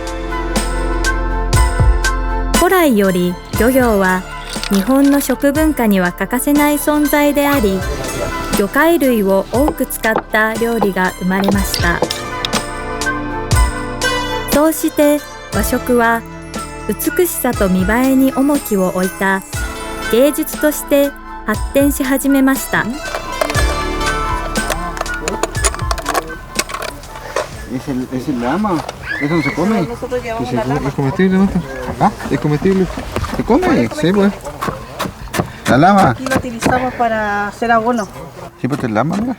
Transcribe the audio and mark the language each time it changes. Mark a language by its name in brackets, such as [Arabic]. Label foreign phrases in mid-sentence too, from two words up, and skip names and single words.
[Japanese] 古来より漁業は日本の食文化には欠かせない存在であり、魚介類を多く使った料理が生まれました。そうして和食は美しさと見栄えに重きを置いた芸術として発展し始めました。 [Spanish] Es el lama, eso no se come. ¿Es comestible, Marta? ¿Ah? ¿Es comestible? ¿Se come? Sí, pues. La lama. Aquí lo utilizamos para hacer abono. Sí, pues es lama, ¿no?